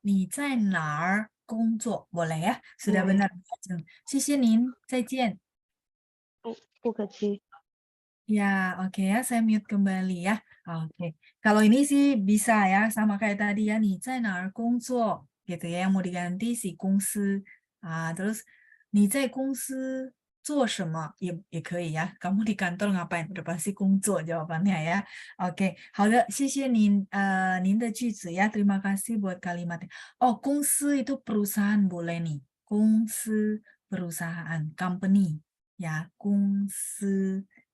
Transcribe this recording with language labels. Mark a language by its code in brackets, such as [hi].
[zh] 你在哪儿工作？ [id] boleh ya? Sudah Boleh. [zh] benar. 谢谢您，再见。不客气。 [id] Ya, oke ya, saya mute kembali ya. Oke, kalau ini sih bisa ya, sama kayak tadi ya, [zh] 你在哪儿工作 [id] gitu ya, yang mau diganti si 公司. [zh] Terus 你在公司做什么 也可以ya. [id] Kamu di kantor ngapain? Udah pasti 工作 jawabannya ya. [zh] Oke, 好的，谢谢您您的句子ya. [id] Terima kasih buat kalimatnya. Oh, 公司 itu perusahaan boleh nih. 公司 perusahaan, company ya, 公司.